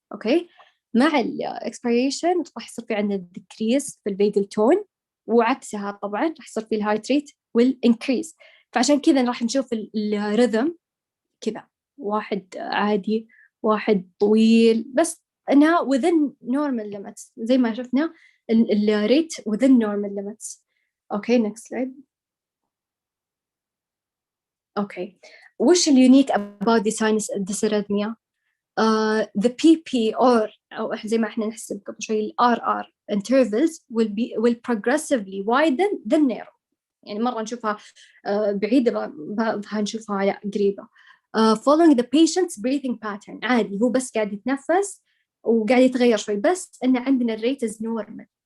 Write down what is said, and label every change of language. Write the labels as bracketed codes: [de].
[ar] أوكي مع الإكسبيريشن راح يصير في عندنا decrease في الفيجل تون وعكسها طبعا راح يصير في الهارت ريت والإنكريز. فعشان كذا راح نشوف الرhythm كذا واحد عادي واحد طويل بس إنها [en] within normal limits [ar] زي ما شفنا الريت within normal limits. [en] Okay next slide. [ar] أوكي وش اليونيك [en] about the sinus dysarrhythmia؟ the PP [ar] أو زي ما إحنا نحسب قبل شوي ال [en] RR intervals will progressively widen the narrow. [ar] يعني مرة نشوفها بعيدة بعضها نشوفها لا قريبة. [en] following the patient's breathing pattern [ar] عادي هو بس قاعد يتنفس وقاعد يتغير شوي بس إن عندنا الريت [en] is normal.